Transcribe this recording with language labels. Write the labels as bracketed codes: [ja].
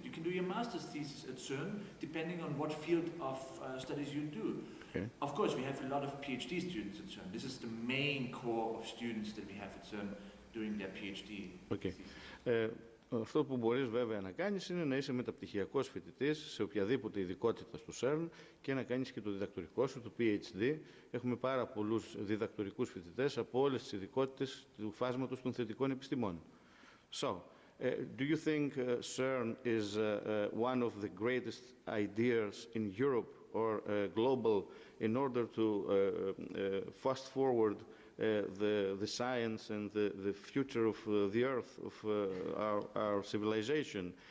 [en] You can do your master's thesis at CERN, depending on what field of studies you do. Okay. Of course, we have a lot of PhD students at CERN. This is the main core of students that we have at CERN doing their PhD. Okay. [el] Αυτό που μπορείς βέβαια να κάνεις είναι να είσαι μεταπτυχιακός φοιτητής σε οποιαδήποτε ειδικότητα στο CERN και να κάνεις και το διδακτορικό σου, το PhD. Έχουμε πάρα πολλούς διδακτορικούς φοιτητές από όλες τις ειδικότητες του φάσματος των θετικών επιστημών. [en] So, do you think CERN is one of the greatest ideas in Europe or global in order to fast forward the science and the future of the Earth, of our civilization?